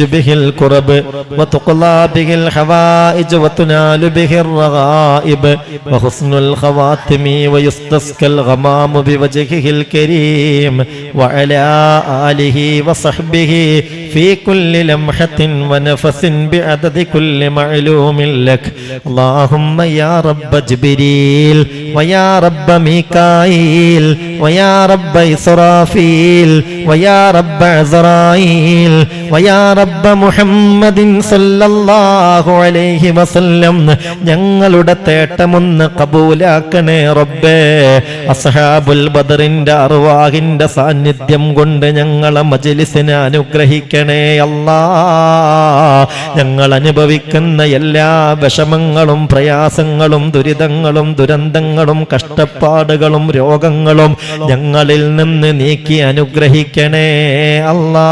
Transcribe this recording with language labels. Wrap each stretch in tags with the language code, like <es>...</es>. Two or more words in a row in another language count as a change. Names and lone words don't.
<ar>به الكرب وتقضى به الحوائج وتنال به الرغائب وحسن الخواتم ويستسقى الغمام بوجهه الكريم وعلى آله وصحبه في كل لمحة ونفس بعدد كل معلوم لك. اللهم يا رب جبريل ويا رب ميكائيل ويا رب إسرافيل ويا رب عزرائيل ويا رب محمد صلى الله عليه وسلم,</ar> <ml>ഞങ്ങളുടെ തേട്ടമൊന്ന് കബൂലാക്കണേ റബ്ബേ. അസ്ഹാബുൽ ബദറിന്റെ അർവാഹിന്റെ സാന്നിധ്യം കൊണ്ട് ഞങ്ങളെ മജ്‌ലിസിനെ അനുഗ്രഹിക്കണേ അല്ലാ. ഞങ്ങൾ അനുഭവിക്കുന്ന എല്ലാ വിഷമങ്ങളും പ്രയാസങ്ങളും ദുരിതങ്ങളും ദുരന്തങ്ങളും കഷ്ടപ്പാടുകളും രോഗങ്ങളും ഞങ്ങളിൽ നിന്ന് നീക്കി അനുഗ്രഹിക്കണേ അല്ലാ.</ml>